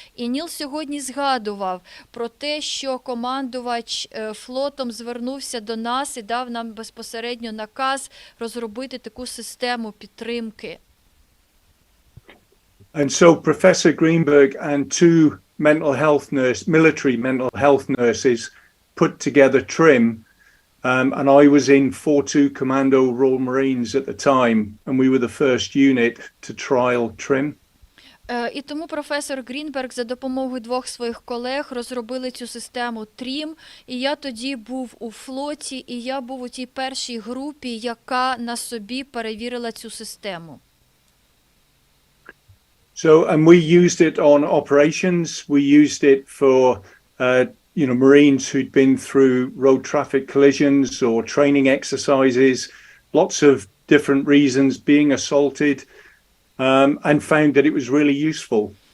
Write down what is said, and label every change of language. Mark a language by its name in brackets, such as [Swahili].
[Ukrainian] І Ніл сьогодні згадував про те, що командувач флотом звернувся до нас і дав нам безпосередньо наказ розробити таку систему підтримки. [English] And so Professor Greenberg and 2 military mental health nurses put together TRiM, and I was in 4-2 Commando Royal Marines at the time, and we were the first unit to trial TRiM. [Ukrainian] І тому професор Грінберг за допомогою 2 своїх колег розробили цю систему TRiM, і я тоді був у флоті, і я був у тій першій групі, яка на собі перевірила цю систему. [English] So, and we used it on operations. We used it for, Marines who'd been through road traffic collisions or training exercises, lots of different reasons, being assaulted, and found that it was really useful.